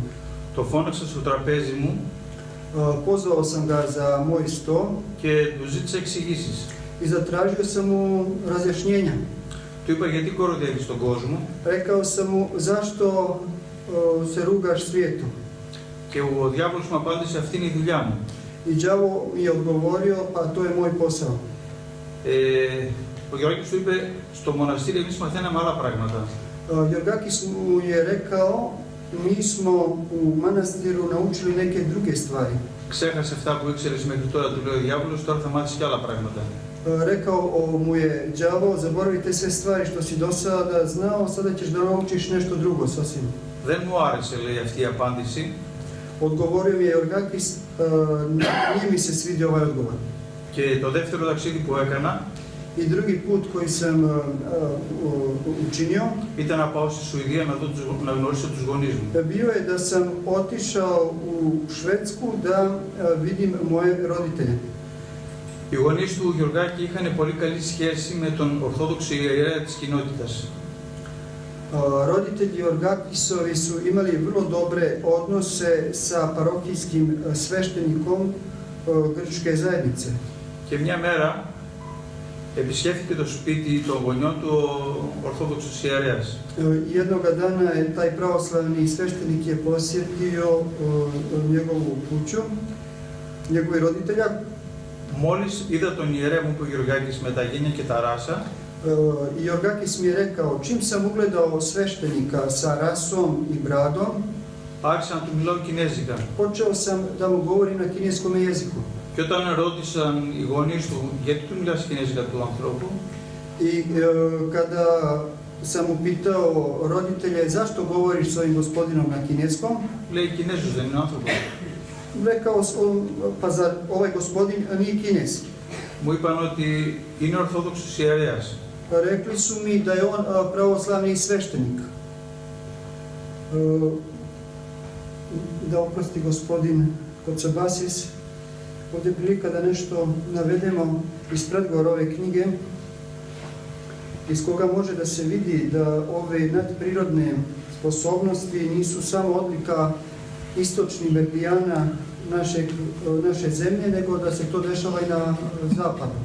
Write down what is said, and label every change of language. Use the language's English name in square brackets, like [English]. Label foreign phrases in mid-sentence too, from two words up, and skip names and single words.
[Greek] Το φώναξα στο τραπέζι μου [Serbian] Pozvao sam ga za moj sto [Greek] και του ζήτησα εξηγήσεις. [Serbian] i zatražio sam mu razjašnjenja. [Greek] Του είπα γιατί κοροϊδεύεις τον κόσμο. [Serbian] Rekao sam mu zašto se rugaš svijetu. [Greek] Και ο διάβολος μου απάντησε αυτή είναι η δουλειά μου. [Serbian] I đavo mi je odgovorio, pa to je moj posao. [Greek] Ο Γεωργάκης του είπε στο μοναστήρι εμείς μαθαίναμε άλλα πράγματα. [Serbian] Jorgakis mu je rekao, mi smo u manastiru naučili neke druge stvari. [Greek] Ξέχασε αυτά που ήξερες μέχρι τώρα, του λέει ο διάβολος, τώρα θα μάθεις και άλλα πράγματα. [Serbian] Rekao mu je đavo, zaboravi te sve stvari što si do sada znao, sada ćeš da naučiš nešto drugo sasvim. [Greek] Δεν μου άρεσε, λέει, αυτή η απάντηση. [Serbian] Odgovorio mi je Jorgakis, nije mi se svidio ovaj odgovor. [Greek] Και το δεύτερο ταξίδι που έκανα [Serbian] I drugi put koji sam učinio, [Greek] ήταν να πάω στη Σουηδία να γνωρίσω τους γονείς μου. [Serbian] bio je da sam otišao u Švedsku da vidim moje roditelje. [Greek] Οι γονείς του Γεωργάκη είχαν πολύ καλή σχέση με τον Ορθόδοξο ιερέα της κοινότητας. [Serbian] Roditelji Jorgakisovi su imali vrlo dobre odnose sa parohijskim sveštenikom grčke zajednice. [Greek] Και μια μέρα επισκέφθηκε το σπίτι των γονιών του ο Ορθόδοξος ιερέας. [Serbian] Jednoga dana je taj pravoslavni sveštenik je posjetio njegovu kuću, njegovi roditelja. [Greek] Μόλις είδα τον ιερέα μου, που ο Γεωργάκης, με τα γένια και τα ράσα, [Serbian] I Jorgakis mi je rekao, čim sam ugledao sveštenika sa rasom i bradom, [Greek] άρχισα να του μιλάω κινέζικα. [Serbian] počeo sam da mu govorim na kineskom jeziku. [Greek] Και όταν ρώτησαν οι γονείς του, γιατί του μιλάς κινέζικα του ανθρώπου, [Serbian] I kada sam upitao roditelje zašto govoriš s ovim gospodinom na kineskom, [Greek] λέει Κινέζος, δεν είναι άνθρωπος. [Serbian] rekao pa zar ovaj gospodin nije Kines? [Greek] Μου είπαν ότι είναι Ορθόδοξος ιερέας. [Serbian] Rekli su mi da je on pravoslavni sveštenik. Da oprosti gospodin Kocabasis, ovdje je prilika da nešto navedemo iz predgovora ove knjige, iz koga može da se vidi da ove nadprirodne sposobnosti nisu samo odlika istočnih Berbijana naše zemlje, nego da se to dešava i na zapadu.